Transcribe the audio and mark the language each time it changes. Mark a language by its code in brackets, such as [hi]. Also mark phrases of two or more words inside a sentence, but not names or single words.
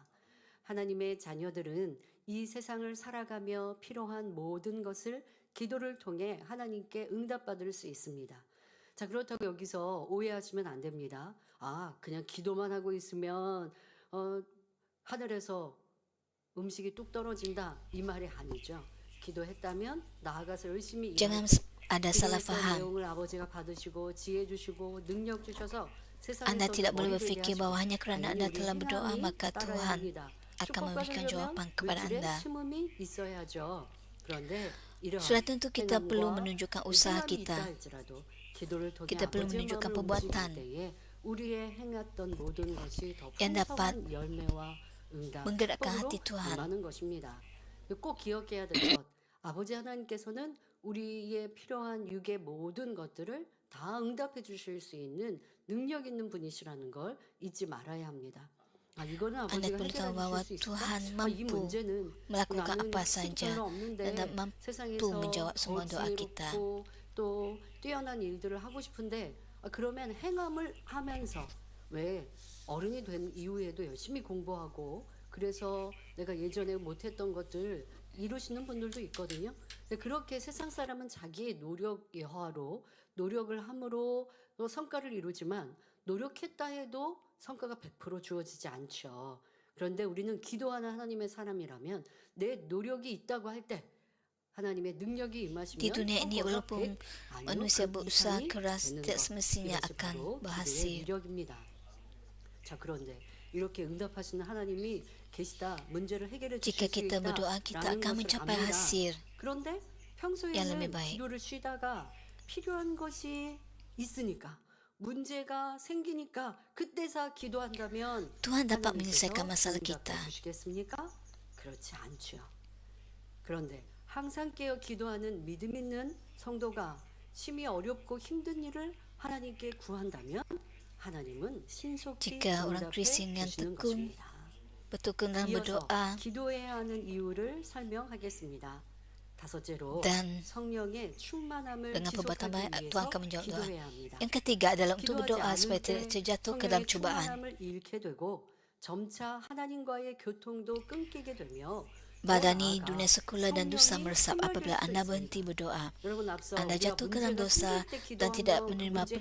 [ko] 하나님의 자녀들은 이 세상을 살아가며 필요한 모든 것을 기도를 통해 하나님께 응답받을 수 있습니다. 자, 그렇다고 여기서 오해하시면 안 됩니다. 그냥 기도만 하고 있으면 하늘에서 음식이 뚝 떨어진다 이 말이 아니죠. 기도했다면 나아가서 열심히 [ms] Jangan ada salah faham. [ko] 내용을 아버지가 받으시고 지혜 주시고 능력 주셔서 [ms] Anda tidak boleh berfikir bahawa hanya kerana anda telah berdoa maka Tuhan akan memberikan jawapan kepada anda. Sudah tentu kita perlu menunjukkan usaha kita. Kita perlu menunjukkan perbuatan yang dapat menggerakkan hati Tuhan. [ko] 꼭 기억해야 될 것, 아버지 하나님께서는 우리의 필요한 육의 모든 것들을 다 응답해 주실 수 있는 능력 있는 분이시라는 걸 잊지 말아야 합니다. 이거는 [ms] Anda [ko] 아버지가 [ms] perlu tahu bahawa [ko] 해결해 주실 수 있어? [ms] Tuhan [ko] 이 [ms] mampu [ko] 문제는 [ms] melakukan [ko] 나는 [ms] apa [ko] 힘이 [ms] saja [ko] 별로 없는데 [ms] dan mampu [ko] 세상에서 [ms] menjawab semua doa kita. [ko] 지혜롭고 또 뛰어난 일들을 하고 싶은데 그러면 행함을 하면서 왜 어른이 된 이후에도 열심히 공부하고 그래서 내가 예전에 못했던 것들 이루시는 분들도 있거든요. 근데 그렇게 세상 사람은 자기의 노력의 허로 노력을 함으로 또 성과를 이루지만 노력했다 해도 성과가 100% 주어지지 않죠. 그런데 우리는 기도하는 하나님의 사람이라면 내 노력이 있다고 할 때 하나님의 능력이 임하시면 [ms] Di dunia ini [ko] 성과가 [ms] walaupun [ko] 100 아니면 [ms] manusia [ko] 그 [ms] berusaha [ko] 이상이 [ms] keras [ko] 되는 [ms] tidak [ko] 것. [ms] semestinya [ko] 이것이 [ms] akan [ko] 바로 기도의 [ms] berhasil. [ko] 위력입니다. 자, 그런데 이렇게 응답하시는 하나님이 계시다, 문제를 해결해 주실 [ms] Jika [ko] 수 [ms] kita berdoa, kita [ko] 있다라는 [ms] akan [ko] 것을 [ms] mencapai [ko] 압니다. [ms] hasil [ko] 그런데 [ms] yang [ko] 평소에는 [ms] lebih baik. [ko] 기도를 쉬다가 필요한 것이 있으니까 문제가 생기니까 그때서 기도한다면 [ms] Tuhan dapat [ko] 하나님께서 [ms] menyelesaikan masalah [ko] 응답해 [ms] kita. [ko] 주시겠습니까? 그렇지 않죠. 그런데 항상 깨어 기도하는 믿음 있는 성도가 심히 어렵고 힘든 일을 하나님께 구한다면 하나님은 신속히 [ms] Jika orang [ko] 응답해 [ms] Kristen yang [ko] 주시는 [ms] tekun [ko] 것입니다. [ms] bertekun dalam [ko] 이어서 [ms] berdoa [ko] 기도해야 하는 이유를 설명하겠습니다. 다섯째로 [ms] dan [ko] 성령의 충만함을 [ms] dengan perbuatan baik [ko] 지속하기 [ms] Tuhan [ko] 위해서 [ms] akan menjawab doa. [ko] 기도해야 합니다. [ms] Yang ketiga adalah untuk [ko] 기도하지 [ms] berdoa [ko] 않을 [ms] supaya [ko] 때 [ms] tidak terjatuh ke dalam [ko] 성령의 cubaan. 충만함을 잃게 되고 점차 하나님과의 교통도 끊기게 되며 [ms] Badani, [ko] 더 [ms] dunia [ko] 나아가 [ms] sekular dan dosa [ko] 성령이 [ms] meresap apabila [ko] 소멸될 수 [ms] Anda [ko] 있습니다. [ms] berhenti berdoa. [ko] 여러분 앞서 [ms] Anda [ko] 우리가 [ms] jatuh ke dalam [ko] 문제가 [ms] dosa [ko] 생길 때 [ms] dan tidak [ko] 기도하면 [ms] menerima [ko] 문제